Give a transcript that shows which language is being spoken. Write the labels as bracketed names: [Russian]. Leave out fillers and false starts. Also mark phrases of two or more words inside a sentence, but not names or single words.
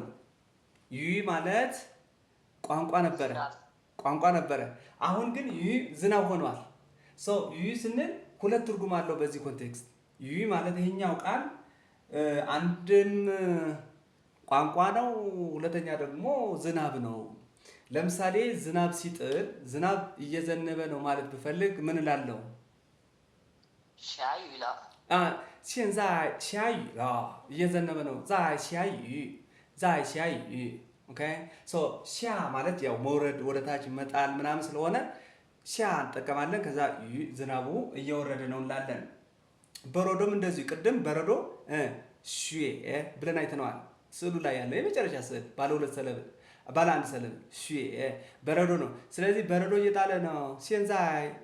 [Amharic] ዩ ማለት ቋንቋ ነበረ። አሁን ግን ዩ ዝናብ ሆኗል። ዩ ስንል ሁለት ትርጉም አለው በዚህ ኮንቴክስት። ዩ ማለት ይሄኛው ቃል አንድም ቋንቋ ነው፣ ሁለተኛ ደግሞ ዝናብ ነው። ለምሳሌ ዝናብ ሲጥል ዝናብ እየዘነበ ነው ማለት ብፈልግ ምን እላለሁ? [Chinese] 下雨了，现在下雨了 [Amharic] እየዘነበ ነው። [Chinese] 在下雨 [Amharic] ኦኬ ሻ ማለት ያው መውረድ ወደ ታች መጣል ምናምን ስለሆነ ሻ እንጠቀማለን። ከዛ ዝናቡ እየወረደ ነው እንላለን። በረዶም እንደዚሁ ቅድም በረዶ ሹ ብለን አይተነዋል። ስዕሉ ላይ ያለ የመጨረሻ ስዕል ባለ አንድ ሰለብ ሹ በረዶ ነው። ስለዚህ በረዶ እየጣለ ነው። ሲንዛይ